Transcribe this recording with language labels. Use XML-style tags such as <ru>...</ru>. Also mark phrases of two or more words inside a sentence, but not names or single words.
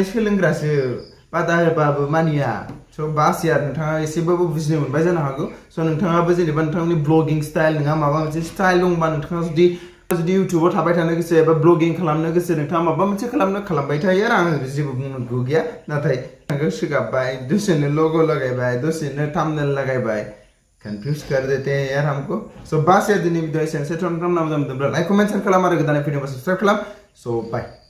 <brx>सोलोंग्रासो बादा होबाबो मानिया स' बासिया नोंथाङा एसेबाबो बुजिनो मोनबाय जानो हागौ स' नोंथाङाबो जेनेबा नोंथांनि</brx> <en>blogging style</en> <brx>नङा माबा मोनसे स्टाइल दंबा नोंथाङा जुदि इउटुबाव थाबाय थानो गोसो एबा ब्लगिं खालामनो गोसो नोंथाङा माबा मोनसे खालामबाय थायो आरो आङो जेबो बुंनांगौ गैया नाथाय नोंखौ सोगाबबाय दसेनो लग' लगायबाय दसेनो थाम्बनेल लगायबाय</brx> <hi>कन्फ्यूज कर देते हैं यार हमको सो बस यार</hi> <brx>दिन वीडियो एसेनोसै</brx> <en>like comment share</en> <brx>खालाम आरो गोदानै फैदोंबा साबस्क्राइब खालाम</brx> <en>so bye</en>